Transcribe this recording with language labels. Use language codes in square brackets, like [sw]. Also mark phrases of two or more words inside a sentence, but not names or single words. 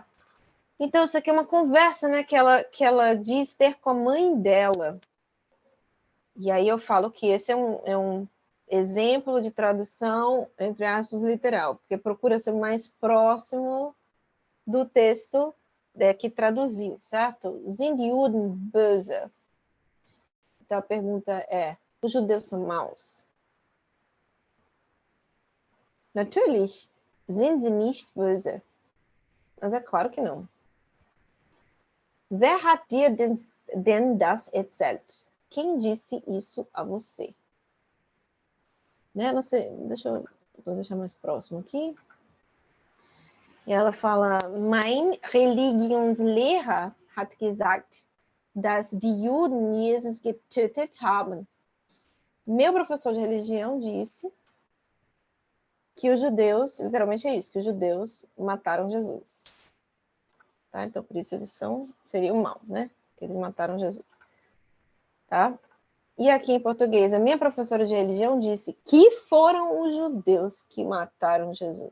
[pt] Então, isso aqui é uma conversa, né, que ela diz ter com a mãe dela. E aí eu falo que esse é um exemplo de tradução, entre aspas, literal, porque procura ser mais próximo do texto que traduziu, certo? [de] Sind Juden böse? [pt] Então a pergunta é, os judeus são maus? [de] Natürlich sind sie nicht böse. [pt] Mas é claro que não. [de] Wer hat dir denn das erzählt? [pt] Quem disse isso a você? Né? Não sei, vou deixar mais próximo aqui. E ela fala, [de] mein Religionslehrer hat gesagt, dass die Juden Jesus getötet haben. [pt] Meu professor de religião disse que os judeus, literalmente é isso, que os judeus mataram Jesus. Tá? Então, por isso eles seriam maus, né? Que eles mataram Jesus. Tá? E aqui em português, a minha professora de religião disse que foram os judeus que mataram Jesus.